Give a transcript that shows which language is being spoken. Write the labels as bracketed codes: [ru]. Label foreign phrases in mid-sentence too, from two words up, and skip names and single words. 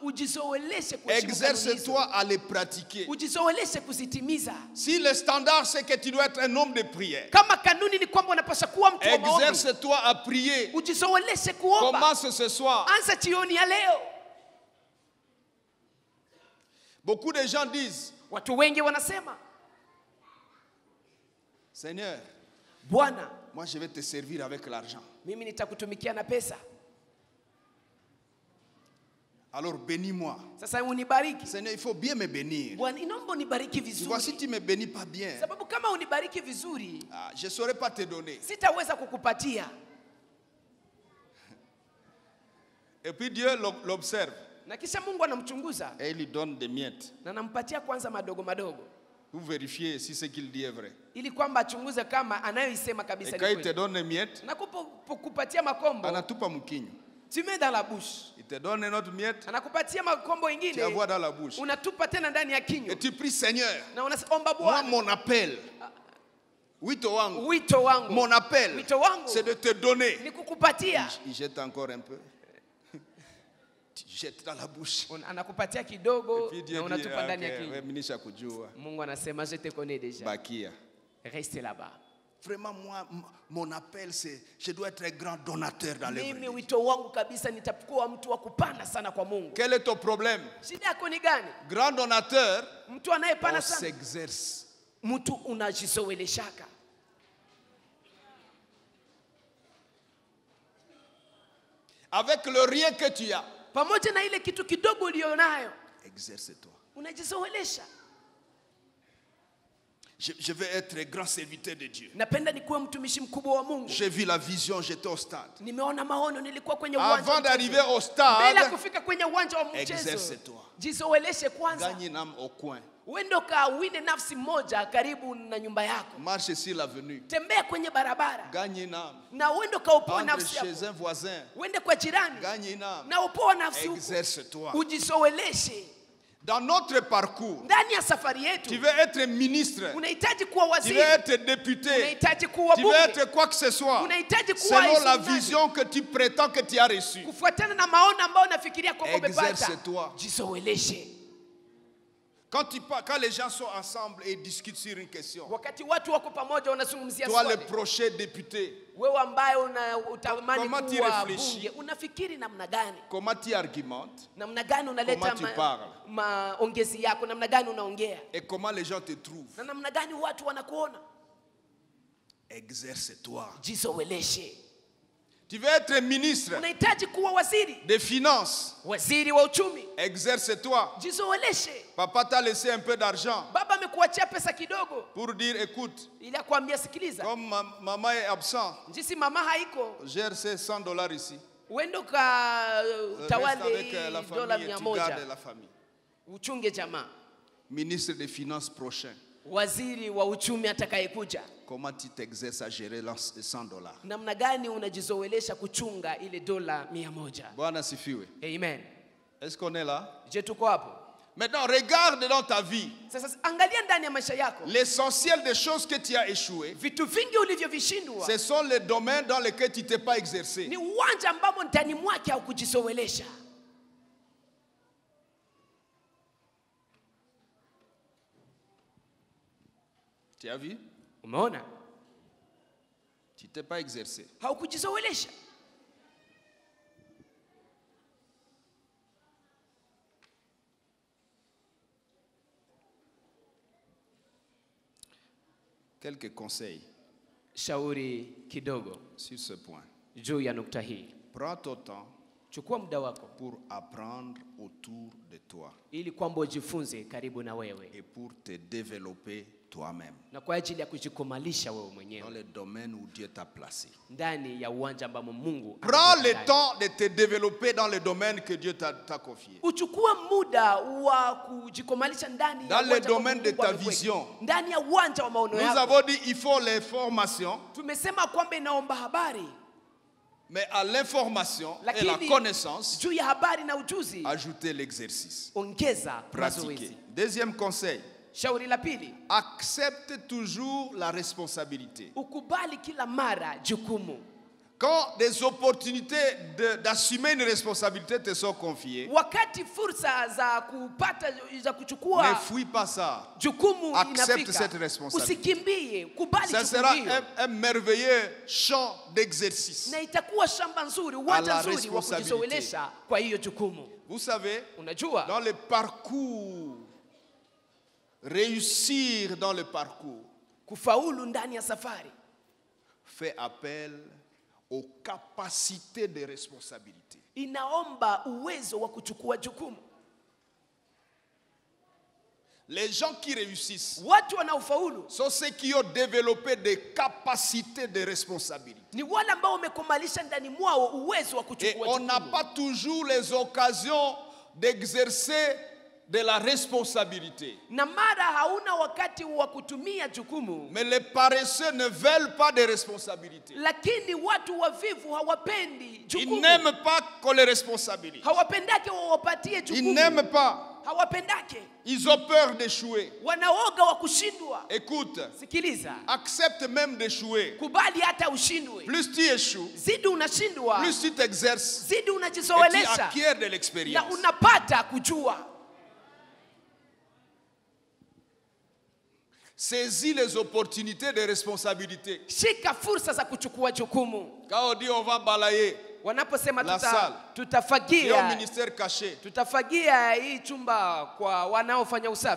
[fr] Exerce-toi à les pratiquer. Si le standard, c'est que tu dois être un homme de prière, exerce-toi à prier. Commence ce soir. Beaucoup de gens disent, [sw] watu wengi wanasema, [fr] Seigneur, [sw] Bwana, [fr] moi je vais te servir avec l'argent. [sw] Mimi nitakutumikia na pesa. [fr] Alors bénis-moi. [sw] Sasa unibariki. [fr] Seigneur, il faut bien me bénir. [sw] Bwana, inaomba unibariki vizuri. [fr] Voici, tu me bénis pas bien. [sw] Sababu kama unibariki vizuri, [fr] je ne saurais pas te donner. [sw] Sitaweza kukupatia. [fr] Et puis Dieu l'observe. [sw] Na kisha Mungu anamchunguza. [fr] Et il lui donne des miettes. [sw] Na nampatia kwanza madogo madogo. Pour vérifier si ce qu'il dit est vrai. Ili kwamba achunguze kama anayoisema kabisa ni kweli. [fr] Et quand il te donne des miettes, [sw] na kupatia makombo, anatupa mkinyo. [fr] Tu mets dans la bouche. Il te donne une autre miette. [sw] Anakupatia makombo ingine. [fr] Tu envoies dans la bouche. [sw] Unatupa tena ndani ya kinywa. [fr] Et tu pries, Seigneur. [sw] Na unaomba Bwana. [fr] Moi, mon appel. [sw] Wito wangu. [fr] Mon appel. C'est de te donner. [sw] Ni kukupatia. [fr] Il jette encore un peu. Tu jettes dans la bouche. [sw] Anakupatia kidogo na unatupa ndani ya kinywa. Minisha kujua. Mungu anasema [fr] je te connais déjà. [sw] Bakia. [fr] Reste là-bas. Vraiment, moi, mon appel, c'est je dois être un grand donateur dans l'œuvre. [sw] Mimi wito wangu kabisa nitakuwa mtu wa kupana sana kwa Mungu. [fr] Quel est ton problème? [sw] Shida yako ni gani? [fr] Grand donateur, [sw] mtu anayepana sana. [fr] On s'exerce. [sw] Mtu unajizoeleshaka. [fr] Avec le rien que tu as. [sw] Pamoja na ile kitu kidogo ulionayo. [fr] Exerce-toi. [sw] Unajizoelesha. [fr] Je vais être un grand serviteur de Dieu. [sw] Napenda nikuwe mtumishi mkubwa wa Mungu. [fr] J'ai vu la vision, j'étais au stade. [sw] Nimeona maono, nilikuwa kwenye uwanja. [fr] Avant d'arriver au stade, [sw] bila kufika kwenye uwanja wa mchezo. [fr] Exerce-toi. [sw] Jizoeleshe kwanza. [fr] Gagne une âme au coin. [sw] Uende kawinde nafsi moja karibu na nyumba yako. [fr] Marche sur l'avenue. [sw] Tembea kwenye barabara. [fr] Gagne une âme. [sw] Na uende kaupoa nafsi yako. [fr] Chez un voisin. [sw] Uende kwa jirani. [fr] Gagne une âme. [sw] Na upoa nafsi yako. [fr] Exerce-toi. [sw] Ujizoeleshe. [fr] Dans notre parcours, [sw] ndani ya safari yetu, [fr] tu veux être ministre, [sw] unahitaji kuwa waziri, [fr] tu veux être député, [sw] unahitaji kuwa [fr] tu [sw] bunge, [fr] veux être quoi que ce soit, [sw] unahitaji kuwa [fr] selon la vision que tu prétends que tu as reçue. [sw] Kufuatana na maono ambayo unafikiria kwamba umepata. [fr] Exerce-toi. [sw] Jizoeleshe. [fr] Quand les gens sont ensemble et discutent sur une question, [sw] wakati watu wako pamoja wanazungumzia [fr] toi [sw] swali, [fr] le prochain député, [sw] wewe ambaye unatamani kuwa bunge, unafikiri namna gani? [fr] Comment tu argumentes? [sw] Namna gani unaleta maongezi yako? Namna gani unaongea? [fr] Et comment les gens te trouvent? [sw] Na namna gani watu wanakuona? [fr] Exerce-toi. [sw] Jizoeleshe. [fr] Tu veux être ministre [sw] unahitaji kuwa waziri [fr] des finances, [sw] waziri wa uchumi, [fr] exerce-toi. [sw] Jizoeleshe. [fr] Papa t'a laissé un peu d'argent, [sw] baba amekuachia pesa kidogo, [fr] pour dire écoute, [sw] ili akwambia sikiliza, [fr] comme maman est absent, [sw] jinsi mama haiko, [fr] gère ces $100 ici, [sw] uende ka tawale dola 100, uchunge jamaa. [fr] Ministre des finances prochain, [sw] waziri wa uchumi atakayekuja, [fr] comment tu t'exerces à gérer $100? [sw] Namna gani unajizoelesha kuchunga ile dola 100? Bwana sifiwe. Amen. [fr] Est-ce qu'on est là? [sw] Je tuko hapo. [fr] Maintenant, regarde dans ta vie. [sw] Sasa angalia ndani ya maisha yako. [fr] L'essentiel des choses que tu as échoué, [sw] vitu vingi ulivyovishindwa, [fr] ce sont les domaines dans lesquels tu t'es pas exercé. [sw] Ni uwanja ambao ndani mwake haukujizoelesha. [fr] Tu as vu? [sw] Umeona? [fr] Tu t'es pas exercé. [sw] Haukujizoelesha. [fr] Quelques conseils. [sw] Shauri kidogo [fr] sur ce point. [sw] Juu ya nukta hii. [fr] Prends ton temps. [sw] Chukua muda wako [fr] pour apprendre autour de toi. [sw] Ili kwamba ujifunze karibu na wewe. [fr] Et pour te développer toi-même. [sw] Na kwa ajili ya kujikomalisha wewe mwenyewe. [fr] Dans le domaine où Dieu t'a placé. [sw] Ndani ya uwanja ambamo Mungu. [fr] Prends le temps de te développer dans le domaine que Dieu t'a confié. [sw] Uchukue muda wa kujikomalisha ndani [fr] ya dans le domaine de ta vision. [sw] Ndani ya uwanja wa maono yako. [fr] Nous avons dit il faut les formations. [sw] Tumesema kwamba inaomba habari. [fr] Mais à l'information et la connaissance, [sw] juu ya habari na ujuzi, [fr] ajoutez l'exercice. [sw] Ongeza [fr] pratiquer. Deuxième conseil. [sw] Shauri la pili. [fr] Accepte toujours la responsabilité. [sw] Ukubali kila mara jukumu. [fr] Quand des opportunités d'assumer une responsabilité te sont confiées, [sw] wakati fursa za kupata za kuchukua, ne fuis pas ça. Jukumu [fr] accepte cette responsabilité. [sw] Usikimbie, kubali [fr] ça sera un merveilleux champ d'exercice. [sw] Na itakuwa shamba nzuri, uwanja nzuri wa kujizoelesha kwa hiyo jukumu. [fr] Vous savez, [sw] unajua, [fr] dans le parcours, réussir dans le parcours, [sw] kufaulu ndani ya safari [fr] fait appel aux capacités de responsabilité. [sw] Inaomba uwezo wa kuchukua jukumu. [fr] Les gens qui réussissent [sw] watu wanaofaulu [fr] sont ceux qui ont développé des capacités de responsabilité. [sw] Ni wale ambao wamekomalisha ndani mwao uwezo wa kuchukua jukumu. [fr] Et on n'a pas toujours les occasions d'exercer de la responsabilité. [sw] Na mara hauna wakati wa kutumia jukumu. [fr] Mais les paresseux ne veulent pas de responsabilité. [sw] Lakini watu wavivu hawapendi jukumu. [fr] Ils n'aiment pas qu'on les responsabilise. [sw] Hawapendake wawapatie jukumu. [fr] Ils n'aiment pas. [sw] Hawapendake. [fr] Ils ont peur d'échouer. [sw] Wanaoga wa kushindwa. [fr] Écoute. [sw] Sikiliza. [fr] Accepte même d'échouer. [sw] Kubali hata ushindwe. [fr] Plus tu échoues, [sw] zidi unashindwa, [fr] plus tu t'exerces, [sw] zidi unajizoelesha, [fr] et tu acquiers de l'expérience. [sw] Na unapata kujua. [fr] Saisis les opportunités de responsabilité. [sw] Shika fursa za kuchukua jukumu. [fr] Quand on dit on va balayer [sw] wanaposema [fr] tutafagia ministère caché, [sw] tutafagia hii chumba kwa wanaofanya usafi,